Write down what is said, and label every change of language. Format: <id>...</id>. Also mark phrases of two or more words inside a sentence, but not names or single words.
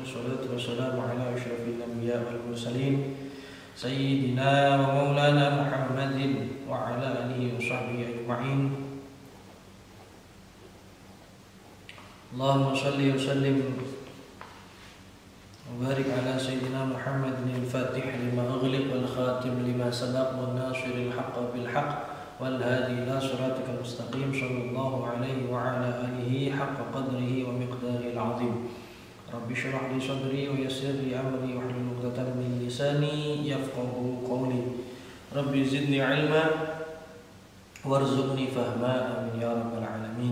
<ar>الصلاة والسلام على أشرف الأنبياء والمرسلين سيدنا ومولانا محمد وعلى آله وصحبه أجمعين. اللهم صل وسلم وبارك على سيدنا محمد الفاتح لما أغلق والخاتم لما سبق والناصر الحق بالحق والهادي إلى صراطك المستقيم صلى الله عليه وعلى آله حق قدره ومقداره العظيم. رب اشرح لي صدري ويسر لي أمري واحلل عقدة من لساني يفقهوا قولي. رب زدني علما وارزقني فهما آمين يا رب العالمين.</ar>